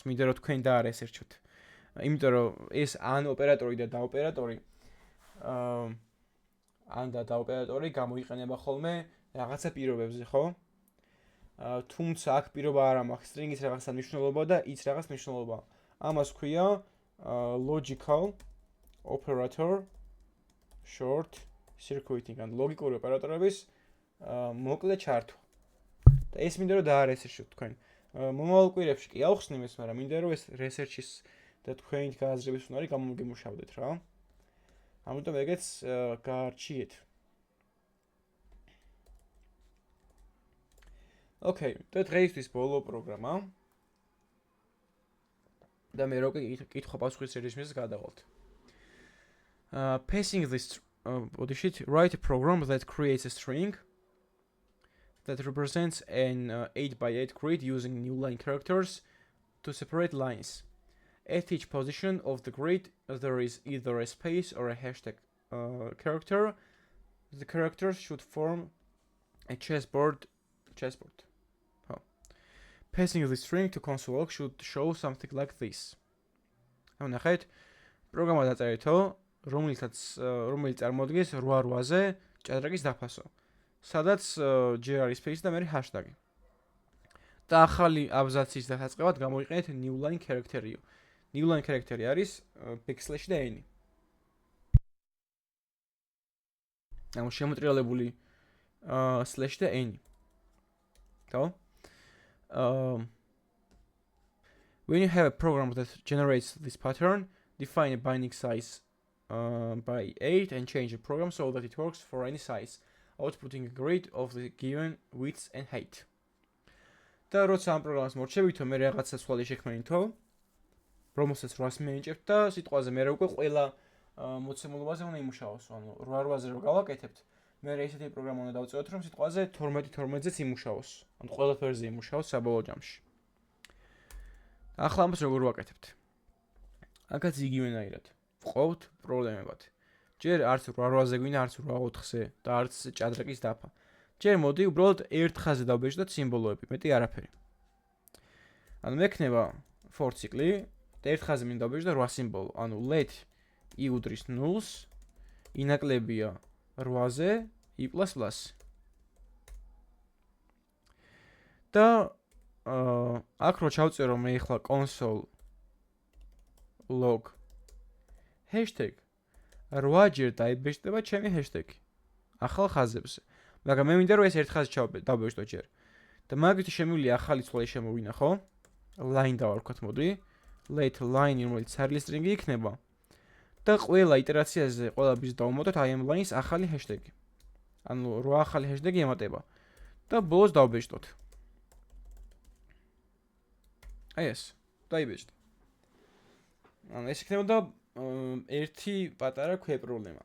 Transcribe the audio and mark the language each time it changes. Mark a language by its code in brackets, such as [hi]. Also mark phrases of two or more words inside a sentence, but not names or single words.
[ka] მინდა რომ თქვენ და არ ესერჩოთ. იმიტომ რომ ეს an ოპერატორი და da ოპერატორი an და da ოპერატორი გამოიყენება ხოლმე რაღაცა პირობებზე, ხო? თუმცა აქ პირობა არ მაქვს, string-ის რაღაცა მნიშვნელობა და იც რაღაც მნიშვნელობა. ამას ქვია [en] logical operator short circuiting [ka] ან ლოგიკური ოპერატორების მოკლე ჩართვა. და ეს მინდა რომ დაარესერჩოთ თქვენ. მომავალ კვირებში კი ავხსნი ეს, მაგრამ მინდა რომ ეს research-ის და თქვენი გააზრების უნარი გამომგემუშავდეთ რა. ამიტომ ეგეც გაარჩიეთ. Okay, და დღეისთვის ბოლო პროგრამა. და მე რო კითხვა-პასუხის რეჟიმს გადავალთ. [en] Passing this write a program that creates a string that represents an 8x8 grid using new line characters to separate lines. At each position of the grid, there is either a space or a hashtag character. The characters should form a chessboard. Passing the string to console log should show something like this. [ka] ნახეთ, პროგრამა დაწერითო, რომელიც წარმოადგენს 8-8-ზე ჭადრაკის დაფასო. სადაც ჯერ არის space და მე ჰაშტაგი. და ახალი აბზაცის დასაწყებად გამოიყენეთ [en] new line character-იო. New line character-ი [ka] არის backslash და n. ანუ შემოტრიალებული slash და n. ხო? [en] When you have a program that generates this pattern, define a binding size by 8 and change the program so that it works for any size, outputting a grid of the given width and height. [ka] და როცა ამ პროგრამას მორჩებითო, მე რაღაცა სვალი შექმნითო, რომელსაც 800 მიენიჭებთ და სიტყვაზე მე უკვე ყველა მოცემულობაზე უნდა იმუშაოს, ანუ 8-8-ზე რო გავაკეთებთ, მე ესეთი პროგრამა უნდა დავწეროთ, რომ სიტყვაზე 12-12-ზეც იმუშაოს, ანუ ყველაფერზე იმუშაოს საბოლოო ჯამში. ახლა ამას როგორ ვაკეთებთ? აქაც იგივენაირად. ვყავთ პრობლემებად. ჯერ არც 8-8-ზე გვინდა, არც 8-4-ზე და არც ჭადრაკის დაფა. ჯერ მოდი უბრალოდ ერთ ხაზზე დავბეჭდოთ სიმბოლოები, მეტი არაფერი. ანუ მექნება for ციკლი და ერთ ხაზზე მინდა დავბეჭდო 8 სიმბოლო. ანუ [en] let i [ka] უდრის 0-ს, ინაკლებია 8-ზე i++. და აქ რო ჩავწერო მე ახლა [en] console log hashtag [ka] 8 ჯერ დაიბეჭდება ჩემი hashtag-ი ახალ ხაზებზე. მაგრამ მე მინდა რომ ეს ერთ ხაზში დავბეჭდო ჯერ. და მაგით შემიძლია ახალი ცვლადი შემოვინა, ხო? line დავარქვათ, მოდი. [en] let line [ka] რომელიც სარლის string-ი იქნება. და ყველა იტერაციაზე ყველა ბიზს დავუმატოთ აი ამ line-ის ახალი hashtag-ი. ანუ 8 ახალი hashtag-ი ემატება. და ბოლოს დავბეჭდოთ. აი ეს, დაიბეჭდა. ანუ ეს იქნებოდა ერთი პატარა ქვე პრობლემა.